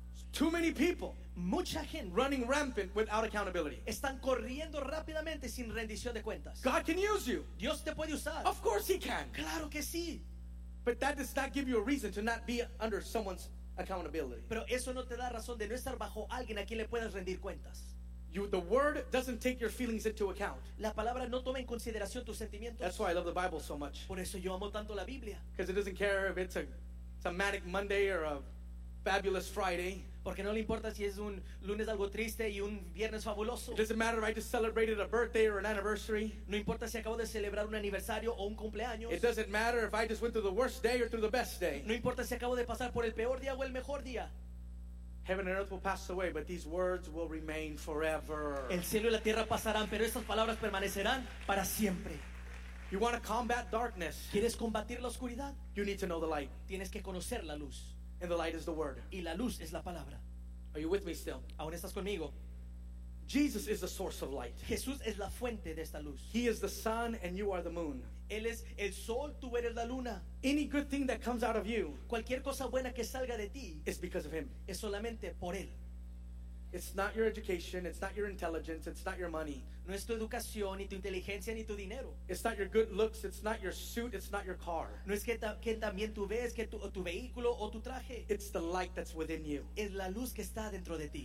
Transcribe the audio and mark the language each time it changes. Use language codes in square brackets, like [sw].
[en] Too many people [es] mucha gente [en] running rampant without accountability. [es] Están corriendo rápidamente sin rendición de cuentas. [en] God can use you. [es] Dios te puede usar. [en] Of course he can. [es] Claro que sí. [en] But that does not give you a reason to not be under someone's accountability. [es] Pero eso no te da razón de no estar bajo alguien a quien le puedas rendir cuentas. [en] You, the word doesn't take your feelings into account. [es] La palabra no toma en consideración tus sentimientos. [en] That's why I love the Bible so much. [es] Por eso yo amo tanto la Biblia. [en] Because it doesn't care if it's a manic Monday or a fabulous Friday. [es] Porque no le importa si es un lunes algo triste y un viernes fabuloso. [en] It doesn't matter if I just celebrated a birthday or an anniversary. [es] No importa si acabo de celebrar un aniversario o un cumpleaños. [en] It doesn't matter if I just went through the worst day or through the best day. [es] No importa si acabo de pasar por el peor día o el mejor día. [en] Heaven and earth will pass away, but these words will remain forever. [es] El cielo y la tierra pasarán, pero estas palabras permanecerán para siempre. [en] You want to combat darkness? [es] ¿Quieres combatir la oscuridad? [en] You need to know the light. [es] Tienes que conocer la luz. [en] And the light is the word. [es] Y la luz es la palabra. [en] Are you with me still? [es] ¿Aún estás conmigo? [en] Jesus is the source of light. [es] Jesús es la fuente de esta luz. [en] He is the sun and you are the moon. [es] Él es el sol, tú eres la luna. [en] Any good thing that comes out of you, [es] cualquier cosa buena que salga de ti, [en] is because of him. [es] Es solamente por él. [en] It's not your education, it's not your intelligence, it's not your money. [es] No es tu educación, ni tu inteligencia, ni tu dinero. [en] It's not your good looks, it's not your suit, it's not your car. [es] No es que también tú ves, que tu vehículo o tu traje. [en] It's the light that's within you. [es] Es la luz que está dentro de ti.